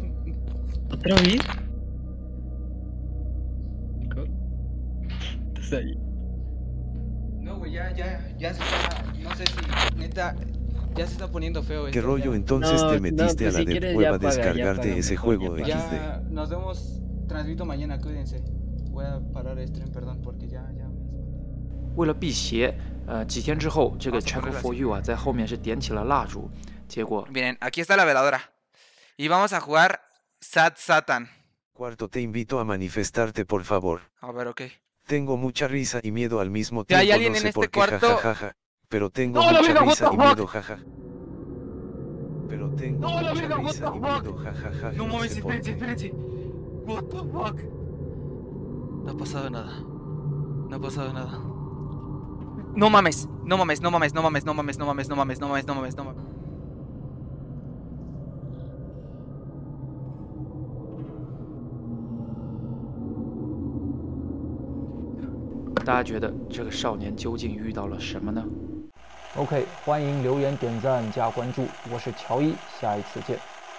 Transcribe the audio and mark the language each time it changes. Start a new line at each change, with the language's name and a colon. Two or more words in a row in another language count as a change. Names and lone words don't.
Spanish: ¿Otra vez? Ahí. No, güey, ya se está, no sé si, neta, ya se está poniendo feo esto. ¿Qué rollo? Entonces te metiste a la de prueba a descargarte ese juego ya, XD. Nos vemos, transmito mañana, cuídense. Voy a parar el stream, perdón, porque ya me
Chinese: 为了辟邪，几天之后，这个 Checo for You 啊，在后面是点起了蜡烛，结果
Spanish: Miren, aquí está la veladora. Y vamos a jugar Sad Satan. Cuarto, te invito a manifestarte, por favor. A ver, ok. Tengo mucha risa y miedo al mismo Si hay tiempo, alguien no en sé este por qué, cuarto, jajajaja. Pero tengo mucha risa y miedo, jaja. Pero tengo mucha risa y miedo, jajaja. No mames, sé por qué. espérense.
English: What the fuck?
Spanish: No ha pasado nada. No ha pasado nada. No mames, no mames, no mames, no mames, no mames, no mames, no mames, no mames, no mames, no mames.
Chinese: 大家觉得这个少年究竟遇到了什么呢？OK， 欢迎留言、点赞、加关注，我是乔伊，下一次见。